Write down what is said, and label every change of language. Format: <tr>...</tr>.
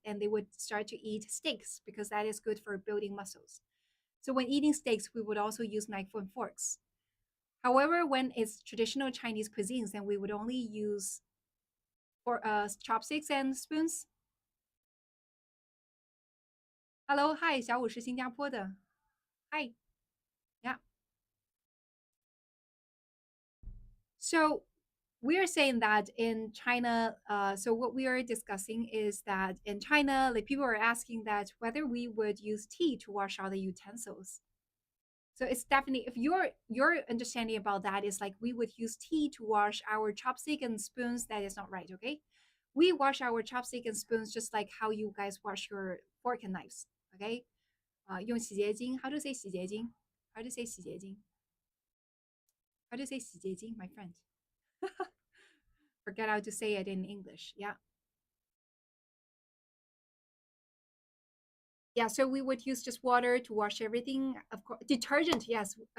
<en>And they would start to eat steaks because that is good for building muscles. So when eating steaks, we would also use knife and forks. However, when it's traditional Chinese cuisines, then we would only use for chopsticks and spoons. Hello, hi，</en> <zh>小五是新加坡的，</zh> <en>Hi， yeah. So we're saying that in China, so what we are discussing is that in China, like people are asking that whether we would use tea to wash all the utensils. So it's definitely, if your understanding about that is like we would use tea to wash our chopstick and spoons, that is not right, okay? We wash our chopstick and spoons just like how you guys wash your fork and knives, okay?</en> <zh>用洗洁精,</zh> <en>how to say 洗洁精? How to say 洗洁精? How to say 洗洁精, my friend? Forget how to say it in English. Yeah. Yeah, so we would use just water to wash everything. Of course, detergent, yes.</en>